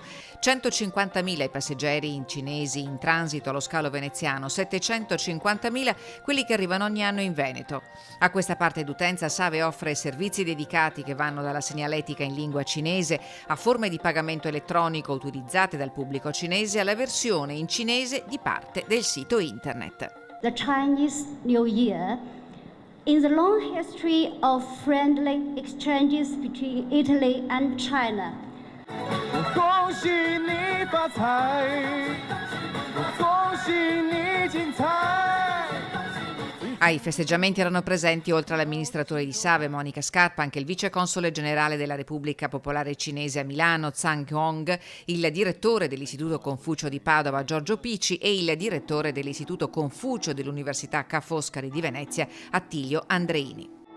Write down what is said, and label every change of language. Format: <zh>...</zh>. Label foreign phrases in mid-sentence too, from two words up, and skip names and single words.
<it>150.000 i passeggeri cinesi in transito allo scalo veneziano, 750.000 quelli che arrivano ogni anno in Veneto. A questa parte d'utenza Save offre servizi dedicati che vanno dalla segnaletica in lingua cinese a forme di pagamento elettronico utilizzate dal pubblico cinese alla versione in cinese di parte del sito internet.</it> <en>The Chinese New Year, in the long history of friendly exchanges between Italy and China.</en> <zh>恭喜你发财，恭喜你精彩。</zh> <it>Ai festeggiamenti erano presenti, oltre all'amministratore di Save, Monica Scarpa, anche il vice console generale della Repubblica Popolare Cinese a Milano, Zhang Hong, il direttore dell'Istituto Confucio di Padova, Giorgio Pici, e il direttore dell'Istituto Confucio dell'Università Ca' Foscari di Venezia, Attilio Andreini.</it>